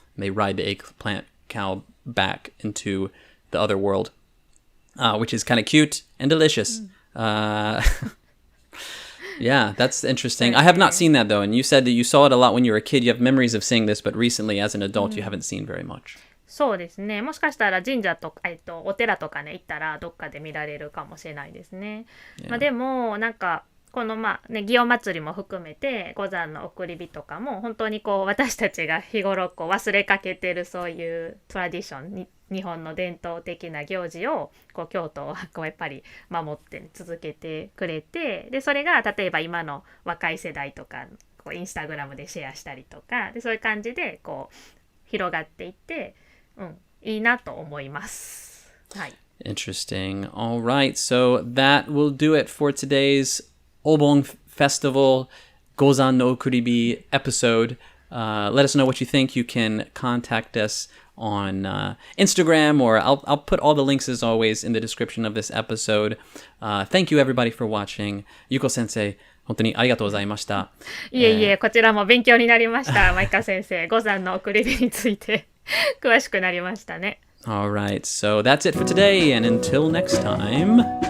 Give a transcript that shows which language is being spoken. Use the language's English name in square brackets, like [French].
[English] And they ride the eggplant cow back into the other world, which is kind of cute and delicious. Yeah, that's interesting. I have not seen that, though. And you said that you saw it a lot when you were a kid. You have memories of seeing this, but recently as an adult, you haven't seen very much. [Japanese] そうですね。もしかしたら神社とか、お寺とかね、行ったらどっかで見られるかもしれないですね。まあでも、なんか、この祇園祭りも含めて、五山の送り火とかも、本当にこう、私たちが日頃こう忘れかけてるそういうトラディションに、日本の伝統的な行事をこう京都はこうやっぱり守って続けてくれて、でそれが例えば今の若い世代とかこうインスタグラムでシェアしたりとかでそういう感じでこう広がっていって、いいなと思います。はい。 [English] Interesting. All right, so that will do it for today's Obon Festival Gozan no Okuribi episode. Let us know what you think. You can contact us on Instagram, or I'll put all the links as always in the description of this episode. Thank you everybody for watching. [Japanese] Yuko sensei, 本当にありがとうございました。いえいえ、こちらも勉強になりました。マイカ先生、五山の送り火について詳しくなりましたね。 [English] All right, so that's it for today, and until next time.